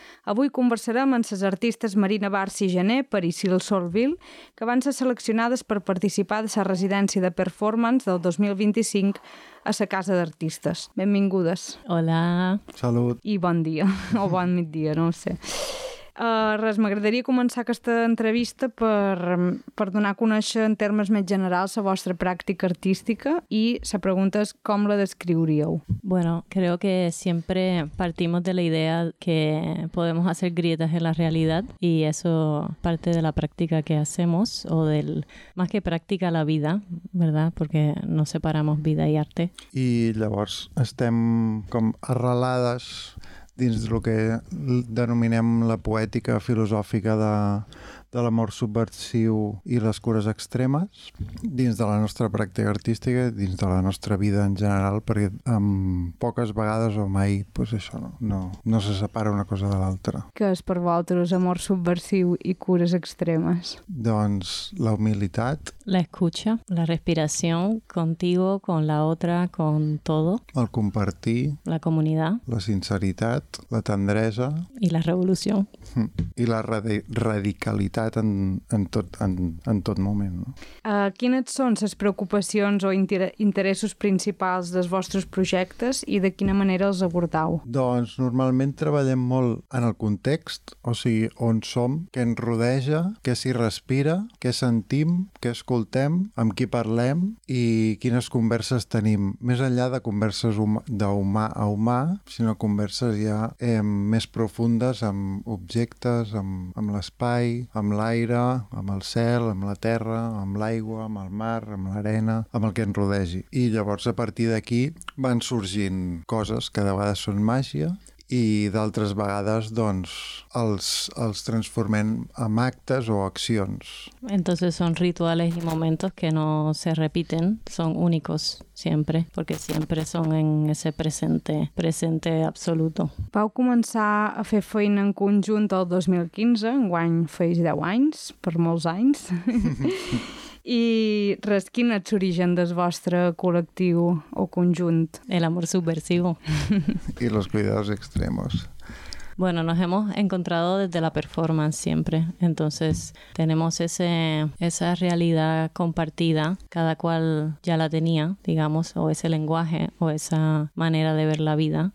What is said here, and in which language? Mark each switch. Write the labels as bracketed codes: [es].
[ca] Avui conversarem amb les artistes Marina Barsi Gené per Isil Solville, que van ser seleccionades per participar de la residència de performance del 2025 a la Casa d'Artistes. Benvingudes. Hola. Salut. I bon dia. O bon migdia, no ho sé. M'agradaria començar aquesta entrevista per donar a conèixer en termes més generals la vostra pràctica artística i la pregunta és com la descriuríeu. [es] Bueno, creo que siempre partimos de la idea que podemos hacer grietas en la realidad y eso parte de la práctica que hacemos o del, más que práctica, la vida, ¿verdad? Porque no separamos vida y arte. [ca] I llavors estem com arrelades dins del que denominem la poètica filosòfica de l'amor subversiu i les cures extremes, dins de la nostra pràctica artística, dins de la nostra vida en general, perquè poques vegades o mai pues això no se separa una cosa de l'altra. Què és per vosaltres amor subversiu i cures extremes? Doncs la humilitat. [es] La escucha, la respiración, contigo, con la otra, con todo. El compartir. La comunidad. [ca] La sinceritat, la tendresa. I la revolució. I la radicalitat. En tot moment. No? Quines són les preocupacions o interessos principals dels vostres projectes i de quina manera els abordau? Doncs normalment treballem molt en el context, o sigui, on som, què ens rodeja, què s'hi respira, què sentim, què escoltem, amb qui parlem i quines converses tenim. Més enllà de converses d'humà a humà, sinó converses ja més profundes amb objectes, amb l'espai, amb l'aire, amb el cel, amb la terra, amb l'aigua, amb el mar, amb l'arena, amb el que ens rodegi. I llavors, a partir d'aquí, van sorgint coses que de vegades són màgia i d'altres vegades, doncs, els transformem en actes o accions. [es] Entonces son rituales y momentos que no se repiten, son únicos siempre, porque siempre son en ese presente absoluto. [ca] Vau començar a fer feina en conjunt el 2015, enguany feix 10 anys, per molts anys. I res, quin és l'origen del vostre col·lectiu o conjunt? [es] El amor subversivo. I los cuidados extremos. Bueno, nos hemos encontrado desde la performance siempre. Entonces, tenemos esa realidad compartida. Cada cual ya la tenía, digamos, o ese lenguaje, o esa manera de ver la vida.